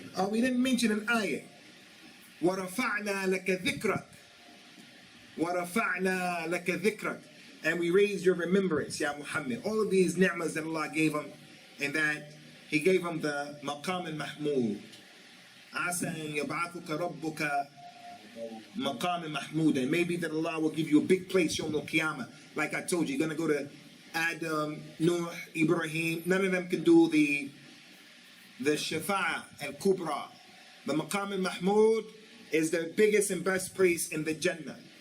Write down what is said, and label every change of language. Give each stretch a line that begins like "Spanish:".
English: We didn't mention an ayah.
Arabic: وَرَفَعْنَا لَكَ ذِكْرَكَ وَرَفَعْنَا لَكَ ذِكْرَكَ.
English: And we raised your remembrance, Ya Muhammad. All of these ni'mas that Allah gave him, and that He gave him the maqam al-mahmud.
Arabic: عَسَى أَن يَبْعَثُكَ رَبُّكَ maqam al-mahmud.
English: And maybe that Allah will give you a big place, Yawm al-Qiyamah. Like I told you, you're going to go to Adam, Nuh, Ibrahim. None of them can do the Shafa'a al-Kubra. The maqam al-mahmud is the biggest and best place in the Jannah.